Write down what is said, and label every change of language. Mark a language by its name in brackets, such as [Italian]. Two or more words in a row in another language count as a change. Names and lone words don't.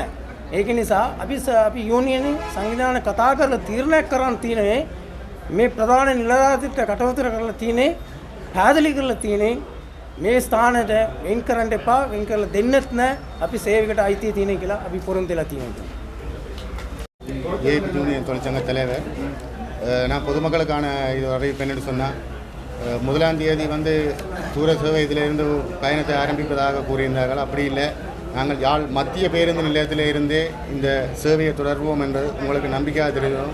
[Sinhala] ඒක නිසා අපි යුනියනේ සංවිධානය කතා කරලා තීරණයක් කරන් තියෙන්නේ මේ ප්‍රධාන නිලධාරීන්ට කටයුතු කරලා තියෙන්නේ පැහැදිලි කරලා තියෙන්නේ මේ ස්ථානයට වෙන් කරන්න එපා, වෙන් කරලා දෙන්නෙත් නැහැ. අපි සේවකට අයිතිය තියෙන කියලා අපි පොරොන්දු වෙලා තියෙනවා. [Tamil] JP யூனியன் தொழிற்சங்க தலைவர். நான் பொதுமக்களுக்கான இது அறிவிப்பு என்னென்னு சொன்னால், 1ஆம் தேதி தூர சேவை இதிலிருந்து பயணத்தை ஆரம்பிப்பதாக கூறியிருந்தார்கள். அப்படி இல்லை, நாங்கள் யாழ் மத்திய பேருந்து நிலையத்தில் இருந்தே இந்த சேவையை தொடர்வோம் என்று உங்களுக்கு நம்பிக்கையாக தெரிவிக்கிறோம்.